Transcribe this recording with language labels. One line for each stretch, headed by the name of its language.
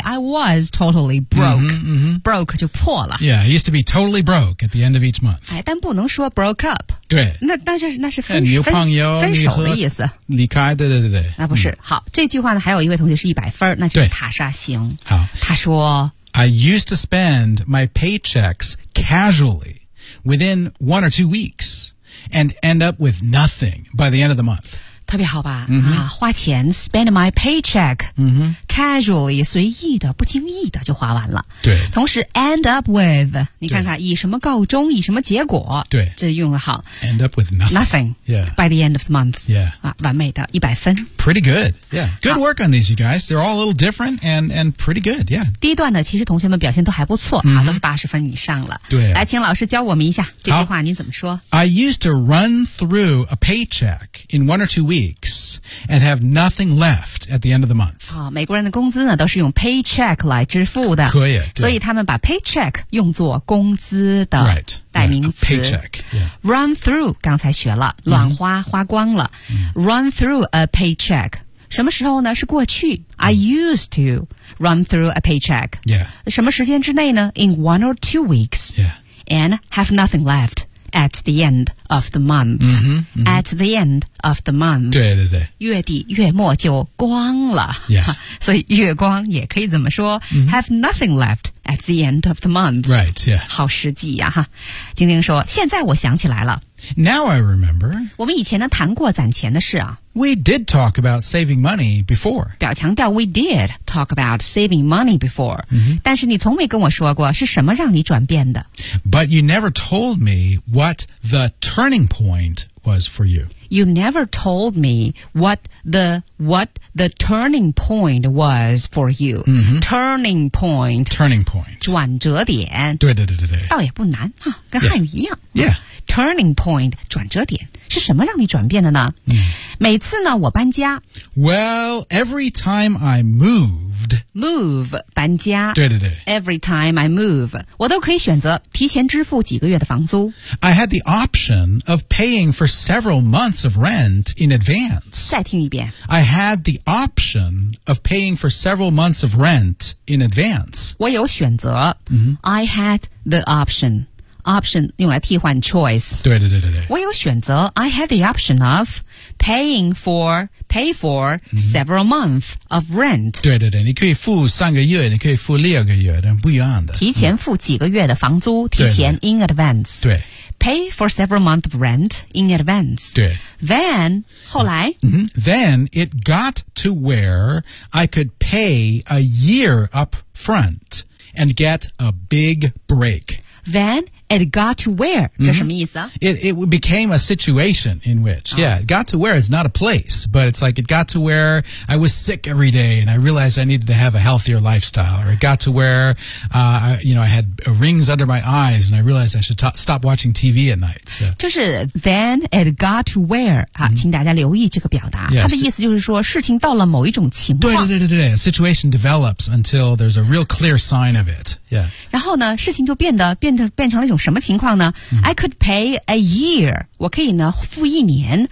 English: I was totally broke. Broke
Chinese: 就破了。
English: Yeah, I used to be totally broke at the end of each month.
Chinese: 哎，但不能说
English: broke up.
Chinese: 对。那是分手。女朋友分手的意思。离开，对。那不是。好，这句话呢，还有一位同学是100分，那就是塔莎星。好。他说。
English: I used to spend my paychecks casually within 1 or 2 weeks and end up with nothing by the end of the month.
Chinese: 特别好吧、mm-hmm. 啊，花钱
English: spend my paycheck、 mm-hmm. casually
Chinese: 随意的不经意的就花完了对同时
English: end up with
Chinese: 你看看以什么告终以什么结果对这用的好
English: end up with nothing, nothing、 yeah. by the end of the month、 yeah.
Chinese: 啊、完美的100分
English: pretty good、yeah. good work on these you guys they're all a little different and pretty good、yeah.
Chinese: 第一段呢其实同学们表现都还不错、mm-hmm. 啊、都是80分以上了对、啊、来请老师教我们一下这句话您怎么说
English: I used to run through a paycheck in 1 or 2 weeks and have nothing left at the end of the month.、
Chinese: 哦、美国人的工资呢都是用 paycheck 来支付的。可以。所以他们把 paycheck 用作工资的代名词。
English: Right, right, paycheck.、Yeah. Run through,
Chinese: 刚才学了乱花、mm-hmm. 花光了。 Mm-hmm.
English: Run through a paycheck.
Chinese: 什么时候呢是过去。
English: I used to run through a paycheck. Yeah.
Chinese: 什么时间之内呢
English: in 1 or 2 weeks. Yeah. And have nothing left. At the end of the month. Mm-hmm, mm-hmm. At the end of the month.
Chinese: 对对对。月底月末就光了。
English: Yeah.
Chinese: 所以月光也可以怎么说、mm-hmm.
English: ?Have nothing left at the end of the month. Right, yeah.
Chinese: 好实际呀、啊。晶晶说现在我想起来了。
English: Now I remember.
Chinese: 我们以前呢谈过攒钱的事啊。
English: We did talk about saving money before.
Chinese: 表强调
English: we did talk about saving money before.、 Mm-hmm.
Chinese: 但是你从没跟我说过是什么让你转变的。
English: But you never told me what the turning point was for you. You never told me what the turning point was for you.、 Mm-hmm. Turning point. Turning point.
Chinese: 转折点。对对对对对。倒也不难、啊、跟汉语一样。
English: Yeah. yeah. Turning point,
Chinese: 转折点是什么让你转变的呢、嗯、每次呢我搬家
English: Well, every time I moved Move,
Chinese: 搬家对对对
English: Every time I move
Chinese: 我都可以选择提前支付几个月的房租
English: I had the option of paying for several months of rent in advance
Chinese: 再听一遍
English: I had the option of paying for several months of rent in advance
Chinese: 我有选择、嗯、
English: I had the optionOption 用来替换 choice
Chinese: 对对对对对我有选择
English: I had the option of pay for、
Chinese: mm-hmm.
English: several months of rent
Chinese: 对对对你可以付三个月你可以付六个月但不一样的提前付几个月的房租、嗯、提前
English: in advance
Chinese: 对, 对, 对
English: pay for several months of rent in advance
Chinese: 对 then 后来、 mm-hmm.
English: then it got to where I could pay a year up front and get a big break thenIt got to where,
Chinese: 这什么意思啊、 mm-hmm.
English: It became a situation in which,、oh. yeah, it got to where is not a place, but it's like it got to where I was sick every day and I realized I needed to have a healthier lifestyle. Or it got to where,、you know, I had rings under my eyes and I realized I should stop watching TV at night.、So.
Chinese: 就是
English: then it got to where,、
Chinese: mm-hmm. 请大家留意这个表达。
English: Yeah,
Chinese: 它的意思就是说事情到了某一种情况。对对对对对
English: a situation develops until there's a real clear sign of it. Yeah.
Chinese: 然后呢事情就变成了一种什么情况呢、 mm-hmm.
English: I could pay a year
Chinese: 我可以呢付一年